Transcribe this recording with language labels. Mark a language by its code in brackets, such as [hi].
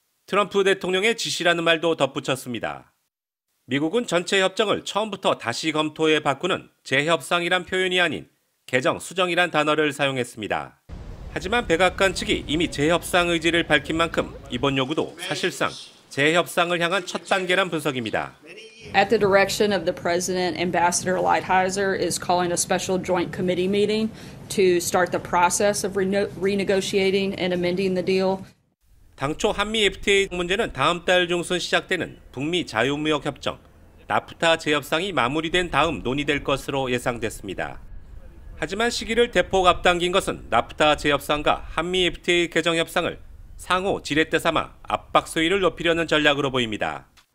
[ko] 트럼프 대통령의 지시라는 말도 덧붙였습니다. 미국은 전체 협정을 처음부터 다시 검토해 바꾸는 재협상이란 표현이 아닌 개정, 수정이란 단어를 사용했습니다. 하지만 백악관 측이 이미 재협상 의지를 밝힌 만큼 이번 요구도 사실상 재협상을 향한 첫 단계란 분석입니다. [en] At the direction of the President, Ambassador Lighthizer is calling a special joint committee meeting to start the process of renegotiating and amending the deal. [ko] 당초 한미 FTA 문제는 다음 달 중순 시작되는 북미 자유무역협정, 나프타 재협상이 마무리된 다음 논의될 것으로 예상됐습니다. 하지만 시기를 대폭 앞당긴 것은 나프타 재협상과 한미 FTA 개정 협상을 상호 지렛대 삼아 압박 수위를 높이려는 전략으로 보입니다.